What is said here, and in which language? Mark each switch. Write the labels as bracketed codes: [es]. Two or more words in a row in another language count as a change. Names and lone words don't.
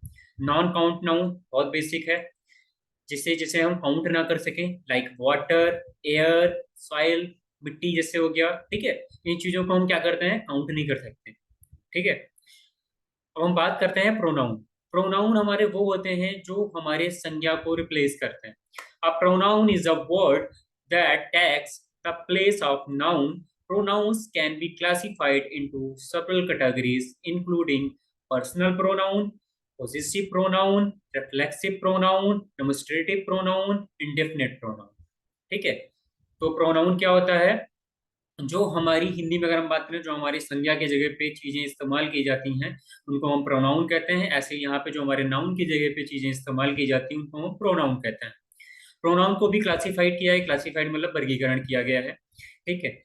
[en] non count noun [hi] बहुत बेसिक है, जिसे जिसे हम काउंट ना कर सकें, [en] like water, air, soil, [hi] मिट्टी जैसे हो गया, ठीक है, इन चीजों को हम क्या करते हैं, काउंट नहीं कर सकते, ठीक है। अब हम बात करते हैं प्रोनाउन। प्रोनाउन हमारे वो होते हैं जो हमारे संज्ञा को रिप्लेस करते हैं। [en] a pronoun is a word that takes the place of noun. Pronouns can be classified into several categories, including personal pronoun, possessive pronoun, reflexive pronoun, demonstrative pronoun, indefinite pronoun। [hi] ठीक है, तो प्रोनाउन क्या होता है, जो हमारी हिंदी में अगर हम बात करें, जो हमारी संज्ञा की जगह पे चीजें इस्तेमाल की जाती हैं, उनको हम प्रोनाउन कहते हैं। ऐसे यहाँ पे जो हमारे नाउन की जगह पे चीजें इस्तेमाल की जाती हैं, उनको हम प्रोनाउन कहते हैं। प्रोनाउन को भी क्लासिफाइड किया है, क्लासिफाइड मतलब वर्गीकरण किया गया है, ठीक है।